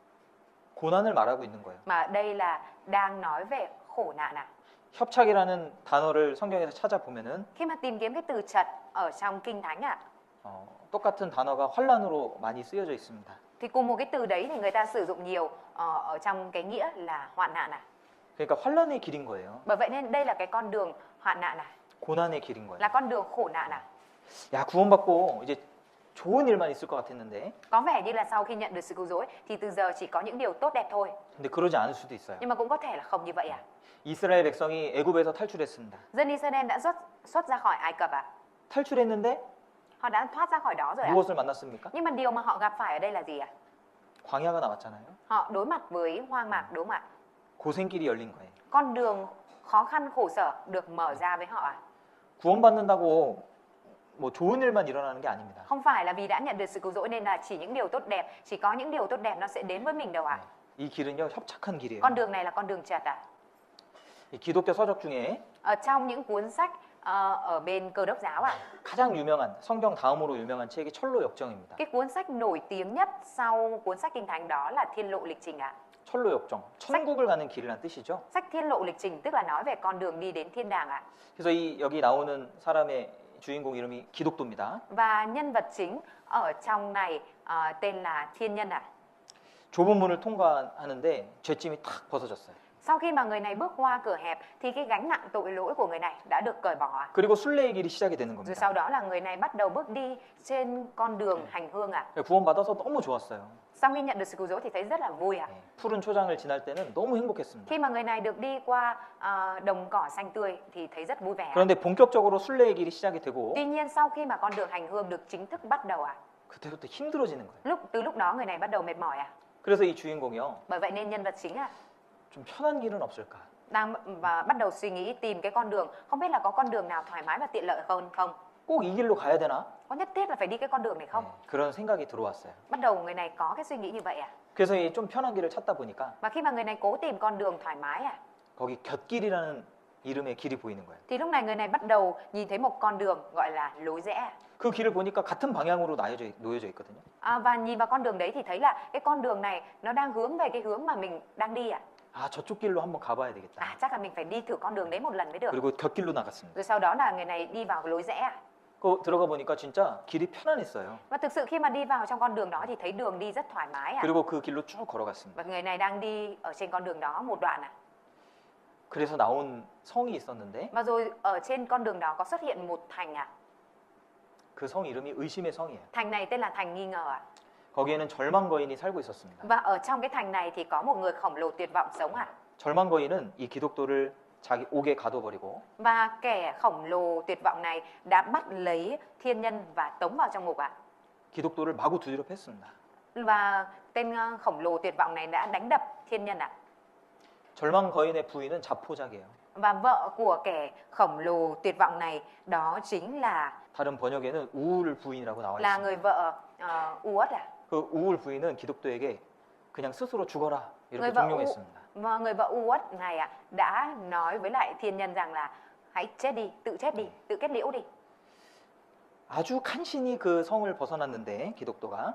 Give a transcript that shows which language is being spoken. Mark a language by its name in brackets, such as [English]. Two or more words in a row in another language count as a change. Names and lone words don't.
[Korean] 고난을 말하고 있는 거예요. [Vietnamese] Mà đây là đang nói về khổ nạn ạ. [Korean] 협착이라는 단어를 성경에서 찾아보면은 [Vietnamese] Khi mà tìm kiếm cái từ chật ở trong Kinh Thánh ạ, [Korean] 똑같은 단어가 환란으로 많이 쓰여져 있습니다. [Vietnamese] Thì cùng một cái từ đấy thì người ta sử dụng nhiều ở trong cái nghĩa là hoạn nạn à. [Korean] 그러니까 환란의 길인 거예요. [Vietnamese] Bởi vậy nên đây là cái con đường hoạn nạn à, [Korean] 고난의 길인 거예요. [Vietnamese] là con đường khổ nạn à. [Korean] 야, 구원받고 이제 좋은 일만 있을 것 같았는데 [Vietnamese] Có vẻ như là sau khi nhận được sự cứu rỗi thì từ giờ chỉ có những điều tốt đẹp thôi. [Korean] 근데 그러지 않을 수도 있어요. [Vietnamese] Nhưng mà cũng có thể là không như vậy à. [Korean] 이스라엘 백성이 애굽에서 탈출했습니다. [Vietnamese] Dân Israel đã xuất ra khỏi Ai Cập à. [Korean] 탈출했는데 [Vietnamese] Họ đã thoát ra khỏi đó rồi à. [Korean] 무엇을 만났습니까? [Vietnamese] Nhưng mà điều mà họ gặp phải ở đây là gì à? [Korean] 광야가 나왔잖아요. [Vietnamese] Họ đối mặt với hoang mạc, đúng không ạ? [Korean] 고생길이 열린 거예요. [Vietnamese] Con đường khó khăn khổ sở được mở ra với họ à? [Korean] 구원받는다고 뭐 좋은 일만 일어나는 게 아닙니다. [Vietnamese] Không phải là vì đã nhận được sự cứu rỗi nên là chỉ những điều tốt đẹp, chỉ có những điều tốt đẹp nó sẽ đến với mình đâu ạ. [Korean] 이 길은요 협착한 길이에요. [Vietnamese] Con đường này là con đường chật à? [Korean] 이 기독교 서적 중에 [Vietnamese] Ở trong những cuốn sách ở bên Cơ đốc giáo à? [Korean] 가장 유명한 성경 다음으로 유명한 책이 철로 역정입니다. [Vietnamese] Cái cuốn sách nổi tiếng nhất sau cuốn sách Kinh Thánh đó là Thiên lộ lịch trình ạ. [Korean] 철로 역정, 천국을 가는 길이란 뜻이죠. [Vietnamese] Sách Thiên lộ lịch trình tức là nói về con đường đi đến thiên đàng ạ. [Korean] 그래서 이 여기 나오는 사람의 주인공 이름이 기독도입니다. [Vietnamese] Và nhân vật chính ở trong này tên là Thiên Nhân ạ. [Korean] 좁은 문을 통과하는데 죄짐이 탁 벗어졌어요. [Vietnamese] Sau khi mà người này bước qua cửa hẹp thì cái gánh nặng tội lỗi của người này đã được cởi bỏ ạ. [Korean] 그리고 순례의 길이 시작이 되는 [Vietnamese] Rồi [Korean] 겁니다. [Vietnamese] sau đó là người này bắt đầu bước đi trên con đường hành hương ạ. [Korean] 구원받아서 너무 좋았어요. [Vietnamese] Sau khi nhận được sự cứu rỗi thì thấy rất là vui ạ. [Korean] 푸른 초장을 지날 때는 너무 행복했습니다. [Vietnamese] Khi mà người này được đi qua đồng cỏ xanh tươi thì thấy rất vui vẻ. [Korean] 그런데 본격적으로 순례의 길이 시작이 되고 [Vietnamese] Tuy nhiên sau khi mà con đường hành hương được chính thức bắt đầu ạ, [Korean] 그때부터 힘들어지는 거예요. [Vietnamese] từ lúc đó người này bắt đầu mệt mỏi ạ. [Korean] 그래서 이 주인공이요. [Vietnamese] Bởi vậy nên nhân vật chính ạ [Korean] 좀 편한 길은 없을까? [Vietnamese] đang và bắt đầu suy nghĩ tìm cái con đường, không biết là có con đường nào thoải mái và tiện lợi hơn không? [Korean] 꼭 이 길로 가야 되나? [Vietnamese] Có nhất thiết là phải đi cái con đường này không? [Korean] 그런 생각이 들어왔어요. [Vietnamese] Bắt đầu người này có cái suy nghĩ như vậy ạ. [Korean] 그래서 이 좀 편한 길을 찾다 보니까 [Vietnamese] Và khi mà người này cố tìm con đường thoải mái ạ, [Korean] 거기 곁길이라는 이름의 길이 보이는 거예요. [Vietnamese] thì lúc này người này bắt đầu nhìn thấy một con đường gọi là lối rẽ. [Korean] 그 길을 보니까 같은 방향으로 놓여져 있거든요. [Vietnamese] Và nhìn vào con đường đấy thì thấy là cái con đường này nó đang hướng về cái hướng mà mình đang đi ạ. [Korean] 아, 저쪽 길로 한번 가봐야 되겠다. [Vietnamese] Chắc là mình phải đi thử con đường đấy một lần mới được. [Korean] 그리고 곁길로 나갔습니다. [Vietnamese] Rồi sau đó là người này đi vào cái lối rẽ ạ. [Korean] 그 들어가 보니까 진짜 길이 편안했어요. [Vietnamese] Và thực sự khi mà đi vào trong con đường đó thì thấy đường đi rất thoải mái ạ. [Korean] 그리고 그 길로 쭉 걸어갔습니다. [Vietnamese] Và người này đang đi ở trên con đường đó một đoạn ạ. [Korean] 그래서 나온 성이 있었는데 [Vietnamese] Và rồi ở trên con đường đó có xuất hiện một thành ạ. [Korean] 그 성 이름이 의심의 성이에요. [Vietnamese] Thành này tên là thành nghi ngờ ạ. [Korean] 거기에는 절망 거인이 살고 있었습니다. [Vietnamese] Và ở trong cái thành này thì có một người khổng lồ tuyệt vọng sống ạ. [Korean] 절망 거인은 이 기독도를 자기 옥에 가둬버리고 [Vietnamese] Và kẻ khổng lồ tuyệt vọng này đã bắt lấy thiên nhân và tống vào trong ngục ạ. [Korean] 기독도를 마구 두드려 팼습니다. [Vietnamese] Và tên khổng lồ tuyệt vọng này đã đánh đập thiên nhân ạ. [Korean] 절망 거인의 부인은 자포자기예요. [Vietnamese] Và vợ của kẻ khổng lồ tuyệt vọng này đó chính là [Korean] 다른 번역에는 우울 부인이라고 나와 [Vietnamese] là [Korean] 있습니다. [Vietnamese] người vợ Uất ạ. [Korean] 그 우울 부인은 기독도에게 그냥 스스로 죽어라 [Vietnamese] Người [Korean] 이렇게 [Vietnamese] vợ [Korean] 종용했습니다. [Vietnamese] Và người vợ Uất này ạ đã nói với lại thiên nhân rằng là hãy chết đi, tự kết liễu đi. [Korean] 아주 간신히 그 성을 벗어났는데 기독도가